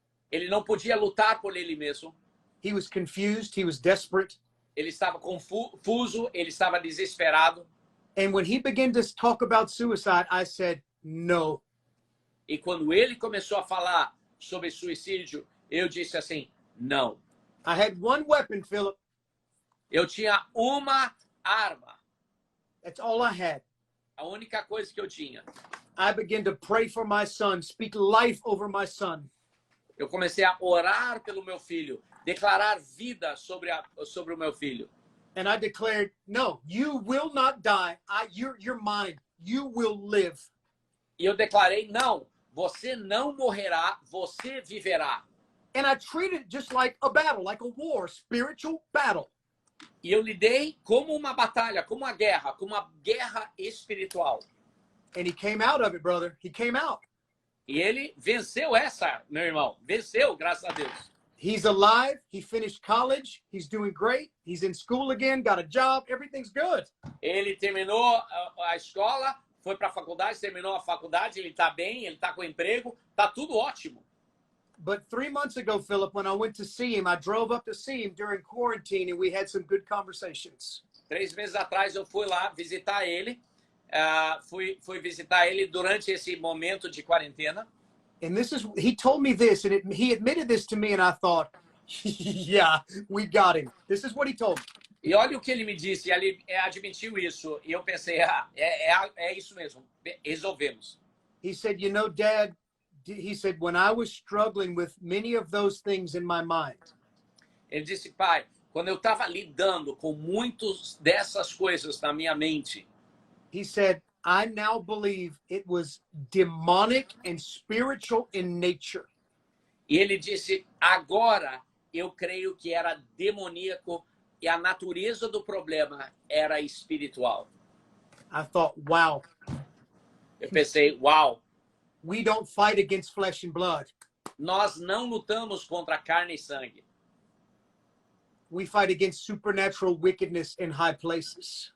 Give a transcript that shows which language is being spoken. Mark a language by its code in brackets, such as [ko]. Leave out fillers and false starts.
[pt] Ele não podia lutar por ele mesmo. [en] He was confused. He was desperate. [pt] Ele estava confuso, ele estava desesperado. [en] And when he began to talk about suicide, I said, no. [pt] E quando ele começou a falar sobre suicídio, eu disse assim, não. [en] I had one weapon, Philip. [pt] Eu tinha uma arma. [en] That's all I had. [pt] A única coisa que eu tinha. [en] I began to pray for my son, speak life over my son. [pt] Eu comecei a orar pelo meu filho, declarar vida sobre o meu filho. [en] And I declared, no, you will not die. You're mine. You will live. [pt] E eu declarei, não, você não morrerá, você viverá. [en] And I treated it just like a battle, like a war, spiritual battle. [pt] E eu lidei como uma batalha, como uma guerra espiritual. [en] And he came out of it, brother. He came out. [pt] E ele venceu essa, meu irmão. Venceu, graças a Deus. [en] He's alive. He finished college. He's doing great. He's in school again, got a job. Everything's good. [pt] Ele terminou a escola, foi para a faculdade, terminou a faculdade, ele está bem, ele está com emprego, está tudo ótimo. [en] But 3 months ago, Philip, when I went to see him, I drove up to see him during quarantine and we had some good conversations. [pt] 3 meses atrás eu fui lá visitar ele. Fui visitar ele durante esse momento de quarentena. [en] And he told me this, and he admitted this to me, and I thought, yeah, we got him. This is what he told me. [pt] E olha o que ele me disse, ele admitiu isso, e eu pensei, é isso mesmo, resolvemos. [en] He said, you know, Dad, he said, when I was struggling with many of those things in my mind. [pt] Ele disse, pai, quando eu estava lidando com muitas dessas coisas na minha mente, [en] he said, I now believe it was demonic and spiritual in nature. [pt] E ele disse, agora eu creio que era demoníaco e a natureza do problema era espiritual. [en] I thought, wow. [pt] Eu pensei, uau. [en] We don't fight against flesh and blood. [pt] Nós não lutamos contra carne e sangue. [en] We fight against supernatural wickedness in high places.